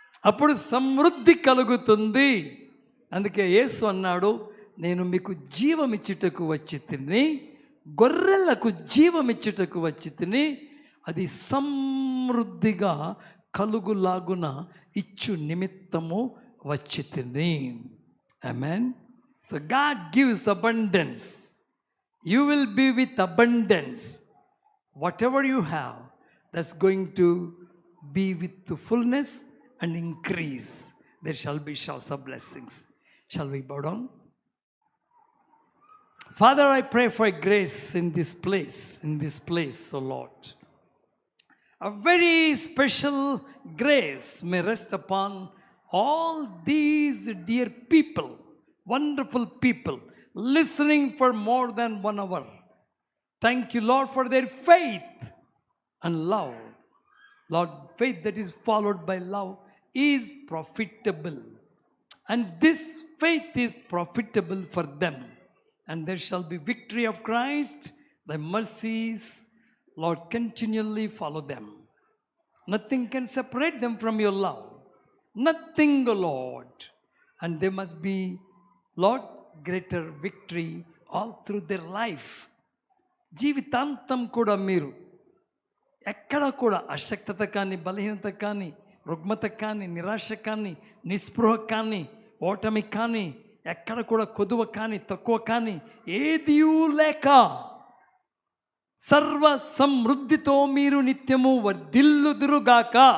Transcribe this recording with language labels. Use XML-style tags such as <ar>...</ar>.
<te>అప్పుడు సమృద్ధి కలుగుతుంది. అందుకే యేసు అన్నాడు, నేను మీకు జీవమిచ్చుటకు వచ్చి తిని, గొర్రెలకు జీవమిచ్చుటకు వచ్చి తిని, అది సమృద్ధిగా కలుగులాగున ఇచ్చు నిమిత్తము వచ్చి తిని. ఆమేన్.</te> <en>So God gives abundance. You will be with abundance. Whatever you have, that's going to be with fullness and increase. There shall be showers of blessings. Shall we bow down? Father, I pray for grace in this place, oh Lord. A very special grace may rest upon all these dear people, wonderful people, listening for more than 1 hour. Thank you, Lord, for their faith and love. Lord, faith that is followed by love is profitable. And this faith is profitable for them. And there shall be victory of Christ. Thy mercies, Lord, continually follow them. Nothing can separate them from your love. Nothing, Lord. And there must be, Lord, greater victory all through their life.</en> <te>జీవితాంతం కూడా మీరు ఎక్కడ కూడా అశక్తత కానీ, బలహీనత కానీ, రుగ్మత కానీ, నిరాశ కానీ, నిస్పృహ కానీ, ఓటమి కానీ, ఎక్కడ కూడా కొదువ కానీ, తక్కువ కానీ ఏదియూ లేక సర్వ సమృద్ధితో మీరు నిత్యము వర్ధిల్లుదురుగాక</te>